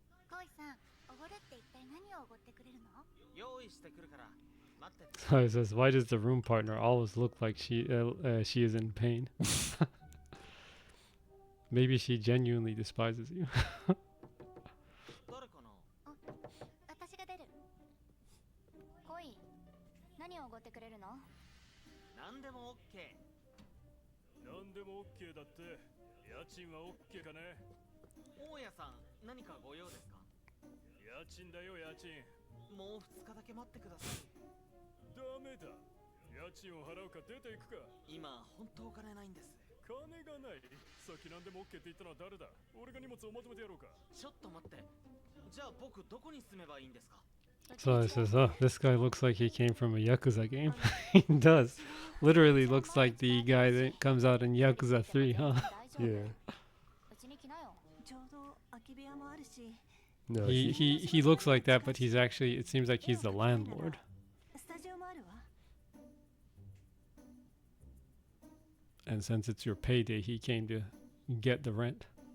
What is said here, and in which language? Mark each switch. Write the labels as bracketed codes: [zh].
[ja] コイさん、おごるって一体何をおごってくれるの？用意してくるから待ってて。 [en] so it says, why does the room partner always look like she is in pain? Maybe she genuinely despises you. [ja] 誰かな。私が出る。コイ、何をおごってくれるの？何でも OK。なんでも OK だって。家賃は OK かね。大家さん何かご用ですか？家賃だよ、家賃。もう2日だけ待ってください。ダメだ。家賃を払うか出ていくか。今本当お金ないんです。金がない。さっき何でも OK って言ったのは誰だ？俺が荷物をまとめてやろうか。ちょっと待って。じゃあ僕どこに住めばいいんですか？ [en] So it says, oh, this guy looks like he came from a Yakuza game. He does. Literally looks like the guy that comes out in Yakuza 3, huh? Yeah. [ja] うちに来なよ。ちょうど空き部屋もあるし、 [en] No, He looks like that, but he's actually, it seems like he's the landlord. [ja] スタジオもあるわ。 [en] And since it's your payday, he came to get the rent.